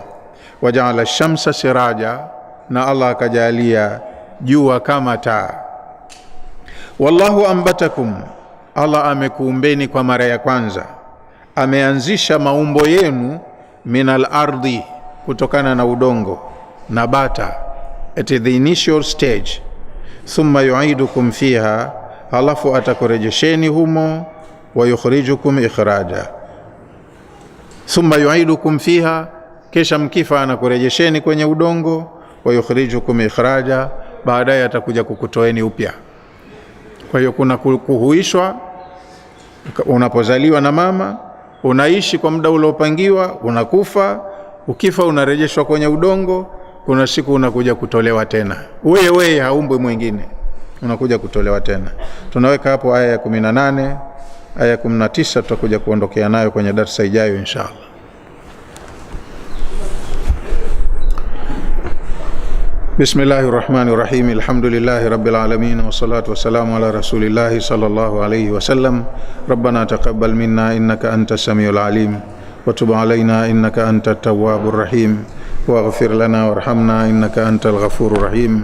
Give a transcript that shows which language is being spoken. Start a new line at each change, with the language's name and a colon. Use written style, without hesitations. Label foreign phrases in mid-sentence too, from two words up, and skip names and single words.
Arabic: وجعل الشمس سراجا,
Swahili: na Allah akajalia jua kama taa.
Arabic: والله أنبتكم,
Swahili: Allah amekuumbeni kwa mara ya kwanza, ameanzisha maumbo yenu
Arabic: من الأرض,
Swahili: kutokana na udongo, nabata,
English: at the initial stage.
Arabic: ثم يعيدكم فيها,
Swahili: alafu atakurejesheni humo.
Arabic: ويخرجكم إخراجا ثم يعيدكم فيها,
Swahili: kisha mkifa anakurejesheni kwenye udongo.
Arabic: ويخرجكم إخراجا,
Swahili: baadaye atakuja kukutoeni upya. Kwa hiyo kuna kuhuishwa, unapozaliwa na mama, unaishi kwa muda uliopangiwa, unakufa, ukifa unarejeshwa kwenye udongo, kuna siku unakuja kutolewa tena. Wewe haumbwi mwingine, unakuja kutolewa tena. Tunaweka hapo aya ya 18, aya ya 19 tutakuja kuondokea nayo kwenye darasa ijayo inshallah.
Arabic: بسم الله الرحمن الرحيم. الحمد لله رب العالمين والصلاة والسلام على رسول الله صلى الله عليه وسلم. ربنا تقبل منا إنك أنت السميع العليم وتب علينا إنك أنت التواب الرحيم واغفر لنا وارحمنا إنك أنت الغفور الرحيم.